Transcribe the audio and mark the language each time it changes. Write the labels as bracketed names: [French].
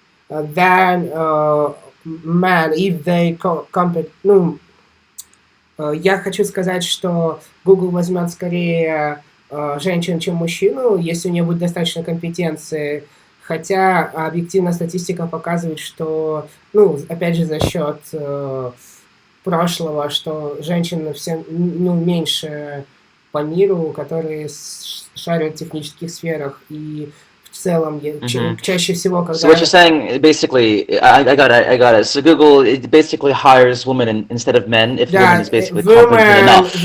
[English] than man if they compete. [Russian] Ну, я хочу сказать, что Google возьмет скорее женщин, чем мужчину, если у нее будет достаточно компетенции. Хотя объективно статистика показывает, что, ну, опять же, за счет прошлого, что женщин все, ну, меньше по миру, которые шарят в технических сферах. И в целом Mm-hmm. чаще всего, [English] So what you're saying, basically, I got it, I got it. So Google it basically hires women instead of men if the woman [Russian] да, [English] is basically competent enough.